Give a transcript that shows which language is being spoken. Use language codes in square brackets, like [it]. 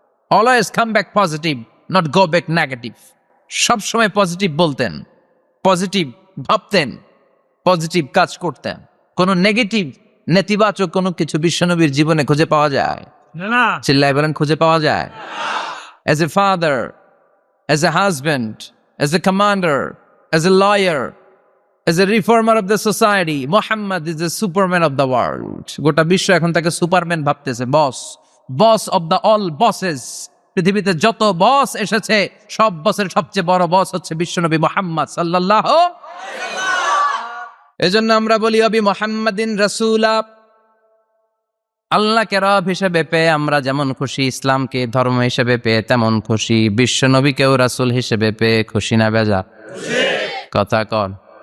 [en] Always come back positive, not go back negative. [bn] সব সময় positive বলতেন, পজিটিভ ভাবতেন, পজিটিভ কাজ করতেন। কোনো নেগেটিভ, নেতিবাচক কোনো কিছু বিশ্বনবীর জীবনে খুঁজে পাওয়া যায় না? চিল্লায় বলেন খুঁজে পাওয়া যায়? [en] As a father, as a husband, as a commander, as a lawyer, as a reformer of the society, Muhammad is the superman of the world. [bn] গোটা বিশ্ব এখন তাকে সুপারম্যান ভাবতেছে, বস, বস অফ দ্য অল বসেস। পৃথিবীতে যত বস এসেছে সব বসের সবচেয়ে বড় বস হচ্ছে বিশ্বনবী মুহাম্মদ সাল্লাল্লাহু আলাইহি ওয়াসাল্লাম। এজন্য আমরা বলি [ar] অবি মুহাম্মাদিন রাসূলা, [bn] আল্লাহকে রব হিসেবে পেয়ে আমরা যেমন খুশি, ইসলামকে ধর্ম হিসেবে পেয়ে তেমন খুশি, বিশ্ব নবীকেও রাসূল হিসেবে পেয়ে খুশি না বেজা? কথা কন।